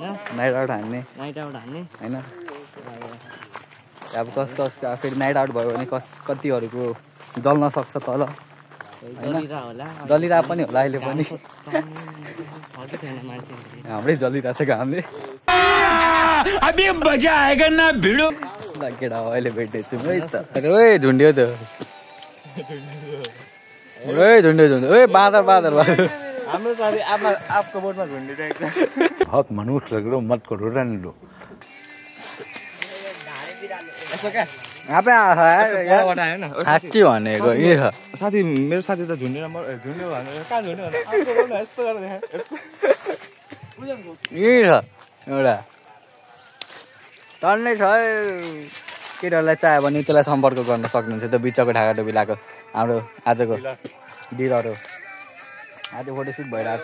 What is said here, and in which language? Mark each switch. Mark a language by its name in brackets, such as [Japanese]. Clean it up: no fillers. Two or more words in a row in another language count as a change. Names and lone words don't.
[English] night out [Nepali] हान्ने [English] night out [Nepali] हान्ने होइन अब कस फेरि [English] night out [Nepali] भयो भने कतिहरूको जल्न सक्छ तल जलिरा होला जलिरहेको पनि होला अहिले पनि छ कि छैन मान्छे हाम्रै जलिरहेको छ घामले [Hindi] अभी मजा आएगा ना भिडो [Nepali] ल केटा अहिले भेट्दैछु है त ओए झुन्ड्यो त ओए झुन्ड्यो ओए बाँदर हाम्रो साथी आपको बोटमा झुन्डिरहेको छ [Hindi] बहुत मनुष्य लग रहे हो मत करो रहने दो [Nepali] यसो क्या साँच्ची भनेको यही छ साथी मेरो साथी त झुन्डेर झुन्ड्यो भनेर कहाँ झुन्ड्यो भने आपको बोटमा यस्तो गरेर यही छ एउटा टन्नै छ केटाहरूलाई चाह्यो भने त्यसलाई सम्पर्क गर्न सक्नुहुन्छ त्यो बिचको ढाका टोपी लगाएको हाम्रो आजको डिलर हो आज फोटोसुट भइरहेछ